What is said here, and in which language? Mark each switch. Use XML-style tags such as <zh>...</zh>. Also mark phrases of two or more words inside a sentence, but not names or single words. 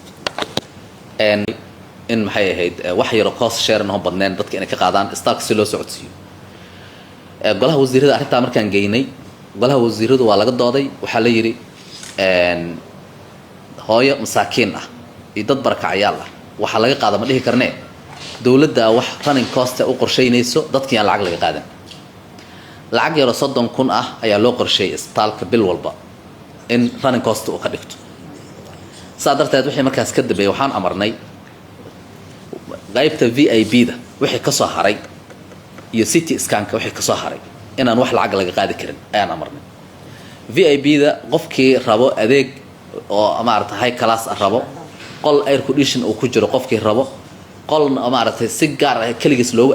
<so>in maxay ahayd wax yar oo</so> <en>cost share</en> <so>noo badneen dadka inay ka qaadaan istaalka si loo socodsiiyo golaha wasiirada arrintaa markaan geynay golaha wasiiradu waa laga dooday waxaa la yidhi hooyo masaakiin ah iyo dad barakacayaal ah waxaa laga qaada ma dhihi karnee dowladda wax</so> <en>running cost</en> <so>u qorsheynayso dadkii aan lacag laga qaadan lacag yaro 30,000 ah ayaa loo qorsheeyay isbitaalka bil walba in</so> <en>running cost</en> <so>uu ka dhigto saa darteed wixii markaas ka dambeeyay waxaan amarnay qaybta VIP-da wixii ka soo haray iyo</so> <en>city scanka</en> <so>wixii ka soo haray inaan wax lacag laga qaadi karin ayaan amarnay VIP-da qofkii rabo adeeg oo maaragtay</so> <en>high class</en> <so>rabo qol</so> <en>air condition</en> <so>uu ku jiro qofkii rabo qol maaragtay si gaar ah kaligiis loogu</so>